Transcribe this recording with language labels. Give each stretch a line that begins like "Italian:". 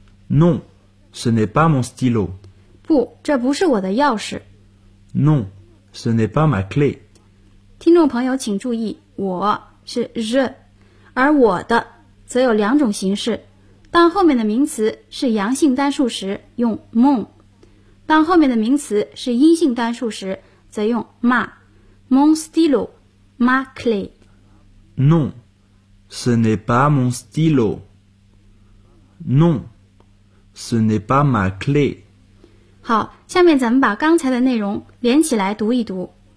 French: Non, ce n'est pas mon stylo.
Chinese: 不，这不是我的钥匙。
French: Non, ce n'est pas ma clé.
Chinese: 听众朋友请注意，我是 je， 而我的则有两种形式。当后面的名词是阳性单数时用 mon， 当后面的名词是阴性单数时则用 ma。
French: Mon stylo, ma clé. Non, ce n'est pas mon stylo. Non, ce n'est pas ma clé.
Chinese: 好，下面咱们把刚才的内容连起来读一读。